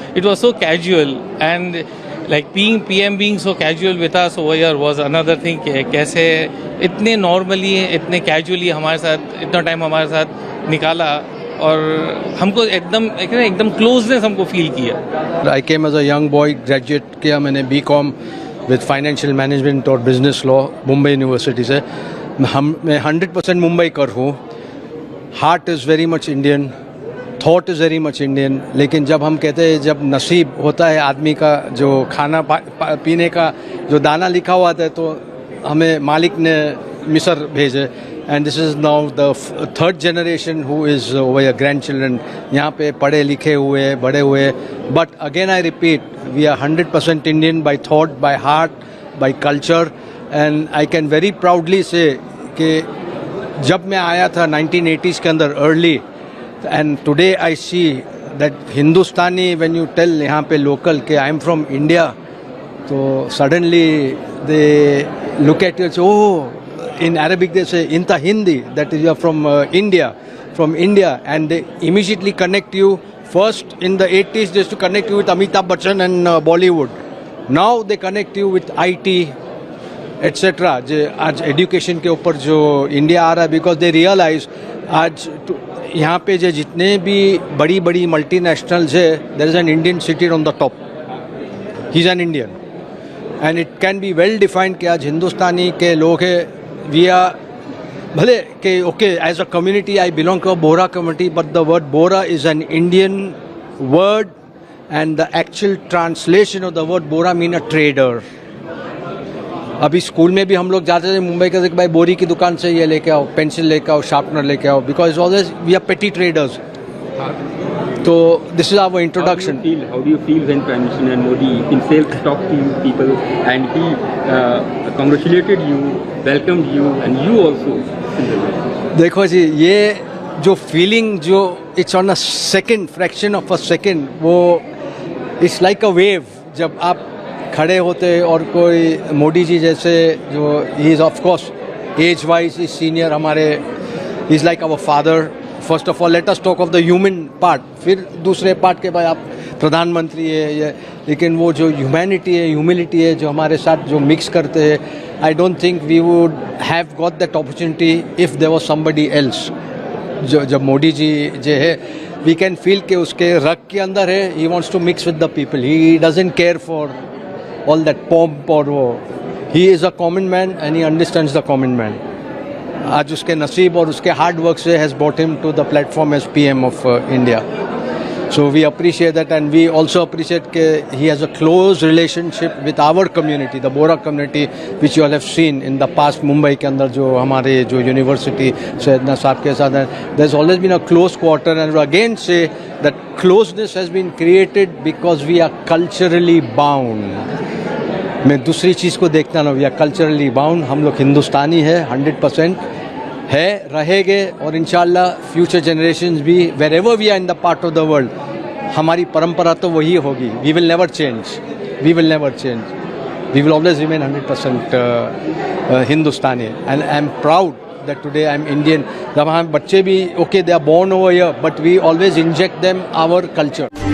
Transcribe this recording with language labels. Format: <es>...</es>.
<en>it was so casual, and like PM being so casual with us over here was another thing</en> <hi>कि कैसे इतने normally इतने casually हमारे साथ इतना टाइम हमारे साथ निकाला, और हमको एकदम क्लोजनेस हमको फील किया.</hi> <en>I came as a young boy, graduate</en> <hi>किया मैंने</hi> <en>BCom with financial management और business law Mumbai university से.</en> <hi>मैं 100% मुंबई कर हूँ.</hi> <en>Heart is very much Indian,</en> <hi>thought is very much Indian. लेकिन जब हम कहते हैं जब नसीब होता है आदमी का, जो खाना पीने का जो दाना लिखा हुआ था, तो हमें मालिक ने मिस्र भेजे,</hi> <en>and this is now the third generation who is over your grandchildren यहाँ</en> <hi>पे पढ़े लिखे हुए बड़े हुए.</hi> <en>but again I repeat, we are 100% Indian by thought, by heart, by culture, and I can very proudly say</en> <hi>कि जब मैं आया था 1980s के अंदर</hi> <en>Early, and today I see that Hindustani, when you tell यहाँ पे local कि I am from India, तो suddenly they look at you and say, oh, in Arabic they say inta Hindi, that is you are from India, and they immediately connect you. First in the 80s they used to connect you with Amitabh Bachchan and Bollywood. Now they connect you with IT, etc.</en> <hi>आज education के ऊपर जो India आ रहा है,</hi> <en>because they realize</en> <hi>आज यहाँ पे जो जितने भी बड़ी बड़ी मल्टीनेशनल्स है,</hi> <en>There is an Indian seated on the top. He is an Indian, and it can be well defined</en> <hi>कि आज हिंदुस्तानी के लोग हैं.</hi> <en>We are भले कि okay as a community I belong to a Bohra community, but the word Bohra is an Indian word, and the actual translation of the word Bohra mean a trader.</en> <hi>अभी school में भी हम लोग जाते थे मुंबई के, भाई बोरी की दुकान से ये लेके आओ, पेंसिल लेके आओ, शार्पनर लेके आओ,</hi> <en>Because always we are petty traders. तो this is our introduction. How do you feel when Prime Minister and Modi himself talked to you people and he congratulated you, welcomed you, and you also?</en> <hi>देखो जी, ये जो feeling जो</hi> <en>It's on a second, fraction of a second, वो it's like a wave.</en> <hi>जब आप खड़े होते और कोई मोदी जी जैसे, जो he is of course age wise is senior हमारे, is like our father.</hi> <en>first of all let us talk of the human part,</en> <hi>फिर दूसरे पार्ट के भाई आप प्रधानमंत्री है ये, लेकिन वो जो ह्यूमैनिटी है, ह्यूमिलिटी है, जो हमारे साथ जो मिक्स करते हैं,</hi> <en>I don't think we would have got that opportunity if there was somebody else.</en> <hi>जो जब मोदी जी जो है, वी कैन फील कि उसके रग के अंदर है,</hi> <en>He wants to mix with the people. He doesn't care for all that pomp or वो, he is a common man and he understands the common man.</en> <hi>आज उसके नसीब और उसके हार्ड वर्क से</hi> <en>has brought him to the platform as PM of India. So we appreciate that, and we also appreciate that he has a close relationship with our community, the Bora community, which you all have seen in the past. Mumbai</en> <hi>के अंदर जो हमारे जो university सैयदना साहब के साथ है,</hi> <en>there's always been a close quarter, and again say that closeness has been created because we are culturally bound.</en> <hi>मैं दूसरी चीज़ को देखता ना,</hi> <en>We are culturally bound.</en> <hi>हम लोग हिंदुस्तानी है 100% है, रहेंगे, और इंशाल्लाह फ्यूचर जनरेशन्स भी where ever we are in the part of the world, हमारी परंपरा तो वही होगी.</hi> <en>We will never change, we will never change. we will always remain 100% Hindustani. And I'm proud that today I'm Indian.</en> <hi>जब हम बच्चे भी</hi> <en>okay, they are born over here, but we always inject them our culture.</en>